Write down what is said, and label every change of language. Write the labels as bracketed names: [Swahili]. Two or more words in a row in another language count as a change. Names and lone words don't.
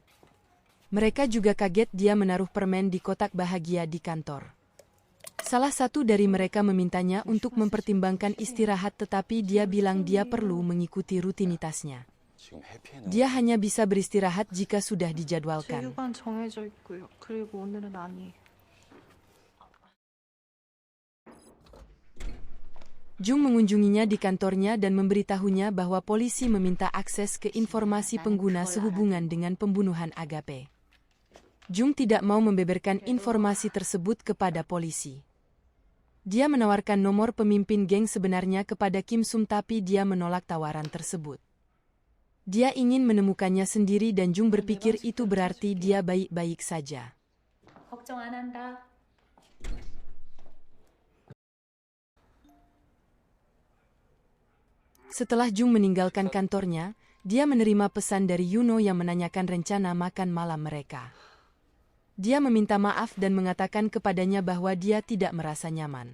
[Indonesian] Mereka juga kaget dia menaruh permen di kotak bahagia di kantor. Salah satu dari mereka memintanya untuk mempertimbangkan istirahat tetapi dia bilang dia perlu mengikuti rutinitasnya. Dia hanya bisa beristirahat jika sudah dijadwalkan. [Korean] 체육관 정해져 있고요. 그리고 오늘은 아니에요. [Indonesian] Jung mengunjunginya di kantornya dan memberitahunya bahwa polisi meminta akses ke informasi pengguna sehubungan dengan pembunuhan Agape. Jung tidak mau membeberkan informasi tersebut kepada polisi. Dia menawarkan nomor pemimpin geng sebenarnya kepada Kim Sum tapi dia menolak tawaran tersebut. Dia ingin menemukannya sendiri dan Jung berpikir itu berarti dia baik-baik saja. [Korean] 걱정 안 한다. [Indonesian] Setelah Jung meninggalkan kantornya, dia menerima pesan dari Yuno yang menanyakan rencana makan malam mereka. Dia meminta maaf dan mengatakan kepadanya bahwa dia tidak merasa nyaman.